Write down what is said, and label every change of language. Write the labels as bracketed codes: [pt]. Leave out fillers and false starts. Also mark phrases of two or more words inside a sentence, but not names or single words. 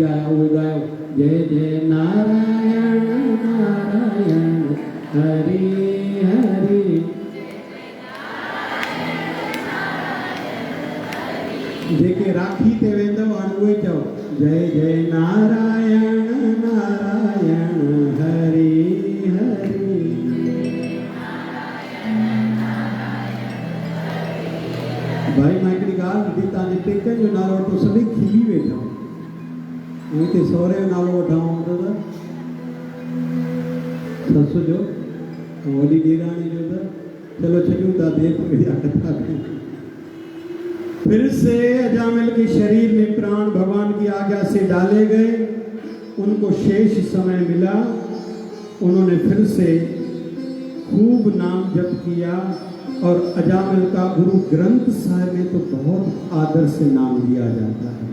[sd] आवे गायो जय जय नारायण नारायण हरि हरि। जेके राखी ते वेंदव हाणे उहे चओ जय जय नारायण नारायण हरि हरि। भाई मां हिकिड़ी ॻाल्हि ॿुधी तव्हांजे पेकनि जो नालो वठो सभई खिली वेठा ऐं हिते सहुरे जो नालो वठां त ससु जो ऐं वॾी ॾेराणी जो त चलो छॾियूं था देर कथा कयूं। [hi] फिर से अजामिल के शरीर में प्राण भगवान की आज्ञा से डाले गए। उनको शेष समय मिला। उन्होंने फिर से खूब नाम जप किया और अजामिल का गुरु ग्रंथ साहिब में तो बहुत आदर से नाम लिया जाता है।